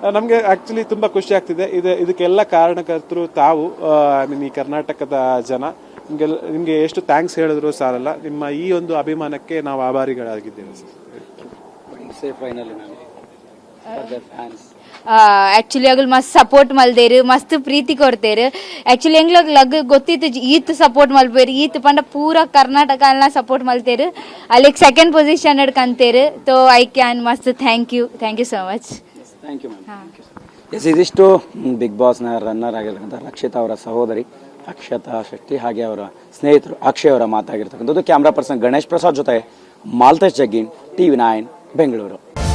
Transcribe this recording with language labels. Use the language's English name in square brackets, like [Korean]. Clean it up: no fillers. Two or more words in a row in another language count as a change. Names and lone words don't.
[Kannada] ನಮಗೆ ಆಕ್ಚುಲಿ ತುಂಬಾ ಖುಷಿ ಆಗ್ತಿದೆ. ಇದಕ್ಕೆಲ್ಲ ಕಾರಣಕರ್ತರು ತಾವು, [English] I mean [Kannada] ಈ ಕರ್ನಾಟಕದ ಜನ. ನಿಮ್ಗೆ ಎಷ್ಟು ಥ್ಯಾಂಕ್ಸ್ ಹೇಳಿದ್ರು ಸಾಲಲ್ಲ. ನಿಮ್ಮ ಈ ಒಂದು ಅಭಿಮಾನಕ್ಕೆ ನಾವು ಆಭಾರಿಗಳಾಗಿದ್ದೇವೆ ಸರ್. [Tulu] ಆಕ್ಚುಲಿ ಅಗಲ್ ಮಸ್ತ್ ಸಪೋರ್ಟ್ ಮಲ್ದೇರು, ಮಸ್ತ್ ಪ್ರೀತಿ ಕೊಡ್ತೇರು. ಆಕ್ಚುಲಿ ಎಂಗ್ಲಗ್ ಲಗ್ ಗೊತ್ತಿತ್ತು ಈತ್ ಸಪೋರ್ಟ್ ಮಲ್ಬೇರು, ಈತ್ ಪಂಡ ಪೂರ ಕರ್ನಾಟಕ ಸಪೋರ್ಟ್ ಮಲ್ತೇರು. ಅಲ್ಲಿಗೆ [English] second position [Tulu] ಹಿಡ್ಕಂತೇರು. ತೋ [English] I can [Tulu] ಮಸ್ತ್ [English] thank you so much. thank you ma'am. [Kannada] ಎಸ್, ಇದಿಷ್ಟು ಬಿಗ್ ಬಾಸ್ನ ರನ್ನರ್ ಆಗಿರ್ತಕ್ಕಂಥ ರಕ್ಷಿತಾ ಅವರ ಸಹೋದರಿ ಅಕ್ಷತಾ ಶೆಟ್ಟಿ ಹಾಗೆ ಅವರ ಸ್ನೇಹಿತರು ಅಕ್ಷಯ್ ಅವರ ಮಾತಾಗಿರ್ತಕ್ಕಂಥದ್ದು. [English] camera person [Kannada] ಗಣೇಶ್ ಪ್ರಸಾದ್ ಜೊತೆ ಮಾಲ್ತೇಶ್ ಜಗ್ಗೀನ್, TV9 ಬೆಂಗಳೂರು.